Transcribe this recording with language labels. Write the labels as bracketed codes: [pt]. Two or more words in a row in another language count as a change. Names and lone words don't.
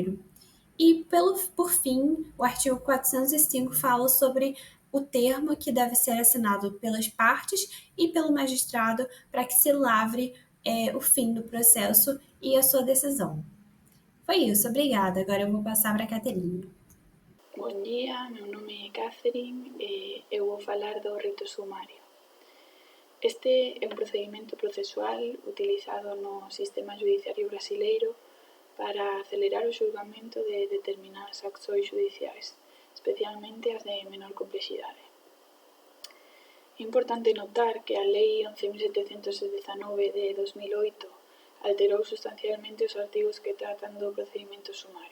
[pt] E, por fim, o artigo 405 fala sobre o termo que deve ser assinado pelas partes e pelo magistrado para que se lavre o fim do processo e a sua decisão. Foi isso, obrigada. Agora eu vou passar para a Caterina. Bom dia, meu nome é Catherine e eu vou falar do rito sumário. [gl] Este é un procedimento procesual utilizado no sistema judiciario brasileiro para acelerar o xulgamento de determinadas accións judiciais, especialmente as de menor complexidade. É importante notar que a Lei 11.719 de 2008 alterou sustancialmente os artigos que tratan do procedimento sumario.